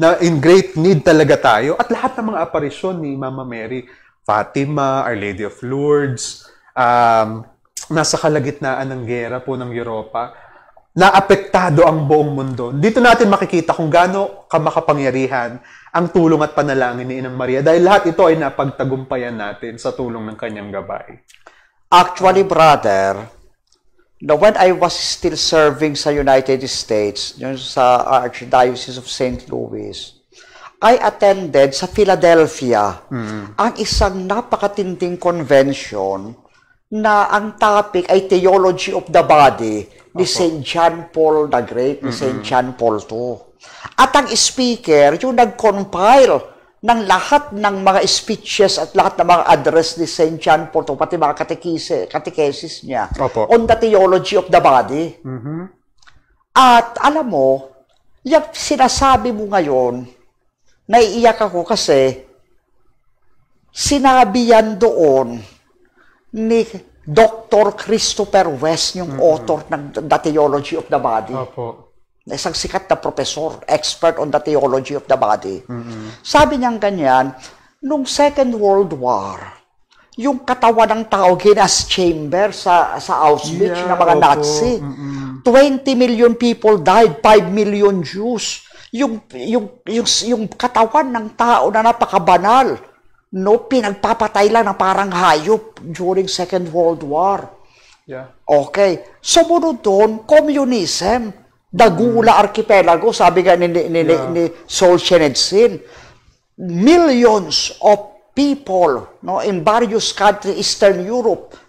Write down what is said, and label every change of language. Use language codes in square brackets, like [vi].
[tl] Na [en] in great need [tl] talaga tayo at lahat ng mga aparisyon ni Mama Mary, Fatima, Our Lady of Lourdes, nasa kalagitnaan ng gera po ng Europa, naapektado ang buong mundo. Dito natin makikita kung gaano kamakapangyarihan ang tulong at panalangin ni Inang Maria dahil lahat ito ay napagtagumpayan natin sa tulong ng kanyang gabay. [en] Actually, brother, when I was still serving sa United States, sa Archdiocese of St. [tl] Louis, [en] I attended [tl] sa Philadelphia ang isang napakatinding convention na ang topic ay Theology of the Body ni St. John Paul the Great, ni St. John Paul II. At ang speaker, yung nag-compile ng lahat ng mga speeches at lahat ng mga address ni St. [en] John Paul II, [tl] pati mga [en] catechesis niya, on the theology of the body. [tl] At alam mo, yung sinasabi mo ngayon, naiiyak ako kasi sinabi yan doon ni Dr. Christopher West, yung author ng The Theology of the Body. Isang sikat na [en] professor, expert on the theology of the body. [tl] Sabi niyang ganyan, nung Second World War, yung katawan ng tao, gas chamber sa Auschwitz ng mga Nazi. [en] 20 million people died, 5 million Jews. [tl] Yung katawan ng tao na napakabanal, no, pinagpapatay lang na parang hayop [en] during Second World War. [tl] Okay. Sumunod doon, [en] communism. Dagula Archipelago, sabi nga ni Solzhenitsyn, millions of people, no, in various countries, Eastern Europe,